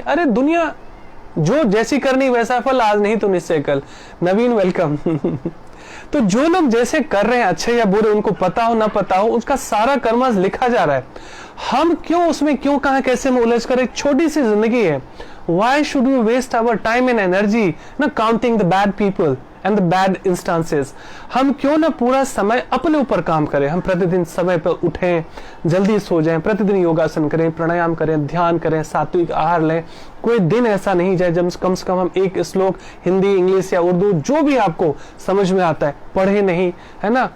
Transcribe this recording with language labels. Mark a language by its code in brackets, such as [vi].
[hi] अरे दुनिया जो जैसी करनी वैसा फल, आज नहीं तो निश्चय कल। नवीन वेलकम। तो जो लोग जैसे कर रहे हैं, अच्छे या बुरे, उनको पता हो ना पता हो, उसका सारा कर्मस लिखा जा रहा है। हम क्यों उसमें, क्यों, कहां, कैसे में उलझ कर, एक छोटी सी जिंदगी है। [en] Why should we waste our time and energy ना counting the bad people and the bad instances? [hi] हम क्यों ना पूरा समय अपने ऊपर काम करें। हम प्रतिदिन समय पर उठें, जल्दी सो जाएं, प्रतिदिन योगासन करें, प्राणायाम करें, ध्यान करें, सात्विक आहार लें। कोई दिन ऐसा नहीं जाए जब कम से कम हम एक श्लोक हिंदी, इंग्लिश या उर्दू जो भी आपको समझ में आता है पढ़े नहीं, है ना।